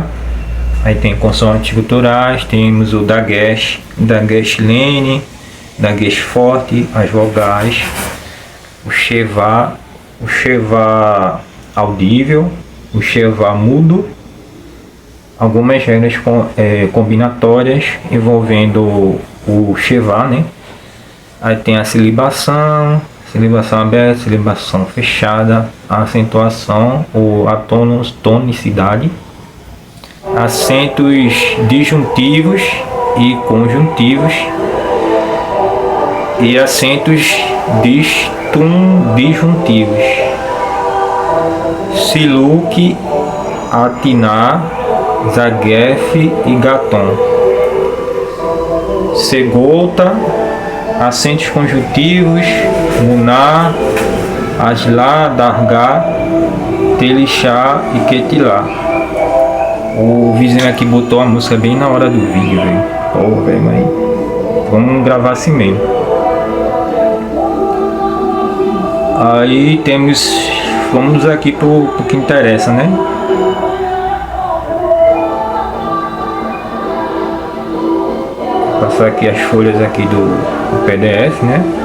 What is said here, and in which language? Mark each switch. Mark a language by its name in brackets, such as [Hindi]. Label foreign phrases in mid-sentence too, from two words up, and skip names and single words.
[Portuguese] Aí tem consoantes culturais, temos o dagesh lene, dagesh forte, as vogais, o sheva audível, o sheva mudo, algumas regras combinatórias envolvendo o sheva, né? Aí tem a silibação aberta, silibação fechada, a acentuação ou a tonicidade, acentos disjuntivos e conjuntivos e acentos disjuntivos, siluque, atinar, zagef e gaton, segolta, acentos conjuntivos, munar, asla, dargá, telixá e ketilá. O vizinho aqui botou a música bem na hora do vídeo, velho. Pô, velho, mas vamos gravar assim mesmo. Aí vamos aqui pro que interessa, né? Vou passar aqui as folhas aqui do PDF, né?